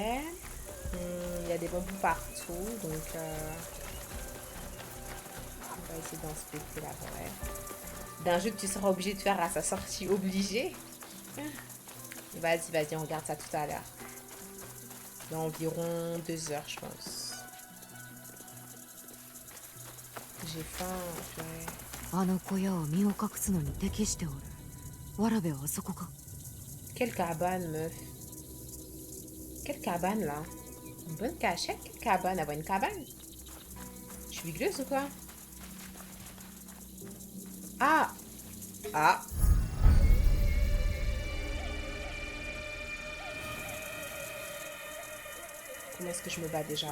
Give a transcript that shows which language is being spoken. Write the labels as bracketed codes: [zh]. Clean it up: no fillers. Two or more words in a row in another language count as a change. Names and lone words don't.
[fr] Il y a des bambous partout, donc on va essayer d'inspecter la forêt. D'un jeu que tu seras obligé de faire à sa sortie obligée. Vas-y, vas-y, on regarde ça tout à l'heure. Dans environ 2 heures, je pense. J'ai faim, ouais. [ja] あの小屋は身を隠すのに適しておる。わらべはあそこか。 [fr] Quelle cabane, meuf. Quelle cabane, là? Une bonne cachette? Quelle cabane? Avoir une cabane? Je suis gleuse ou quoi? Ah! Ah! Comment est-ce que je me bats déjà?